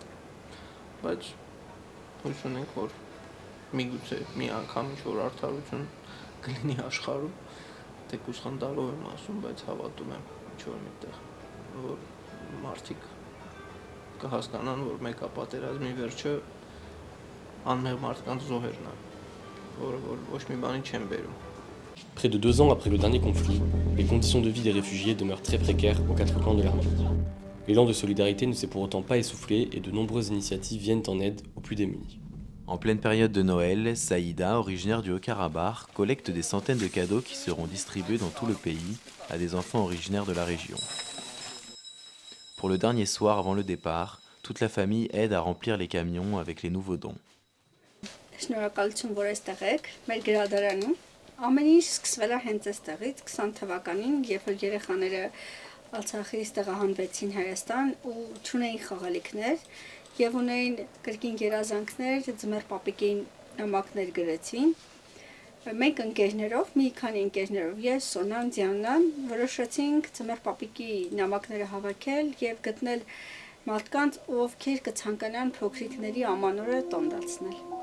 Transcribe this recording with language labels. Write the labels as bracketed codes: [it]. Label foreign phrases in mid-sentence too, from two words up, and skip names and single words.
[hy] բայց հույս ունենք, որ միգուցե մի անգամ ինչ-որ արդարություն կլինի աշխարհում, թեկուզ խնդալով եմ ասում, բայց հավատում եմ ինչ-որ միտեղ, որ մարդիկ կհասկանան, որ մեկապատերազմի վերջը անմեղ մարդկանց զոհերն է, որը ոչ մի բանի չեն բերում։ [fr] Près de 2 ans après le dernier conflit, les conditions de vie des réfugiés demeurent très précaires aux 4 coins de l'Arménie. L'élan de solidarité ne s'est pour autant pas essoufflé et de nombreuses initiatives viennent en aide aux plus démunis. En pleine période de Noël, Saïda, originaire du Haut-Karabakh, collecte des centaines de cadeaux qui seront distribués dans tout le pays à des enfants originaires de la région. Pour le dernier soir avant le départ, toute la famille aide à remplir les camions avec les nouveaux dons. [hy] Շնորհակալություն, որ այստեղ եք, մեր գրադարանում։ Ամեն ինչ սկսվել է հենց այստեղից 20 թվականին, երբ որ երեխաները Արցախից տեղահանվեցին Հայաստան ու չունեին խաղալիքներ եւ ունեին կրկին երազանքներ, ձմեռ պապիկին նամակներ գրեցին։ Մենք ընկերներով, մի քանի ընկերներով, ես, Սոնան, Դիանան, որոշեցինք ձմեռ պապիկի նամակները հավաքել եւ գտնել մարդկանց, ովքեր կցանկանան փոքրիկների ամանորը տոն դարձնել։